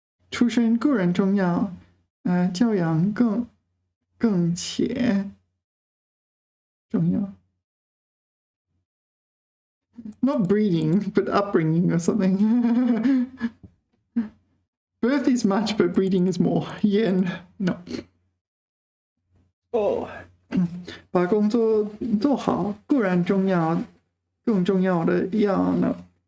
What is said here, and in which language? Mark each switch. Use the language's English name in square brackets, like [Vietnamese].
[Chinese] 出身固然重要，教养更且重要。 [English] Not breeding, but upbringing or something. Birth is much, but breeding is more. Yeah, no. [Chinese] 把工作做好固然重要，更重要的要呢。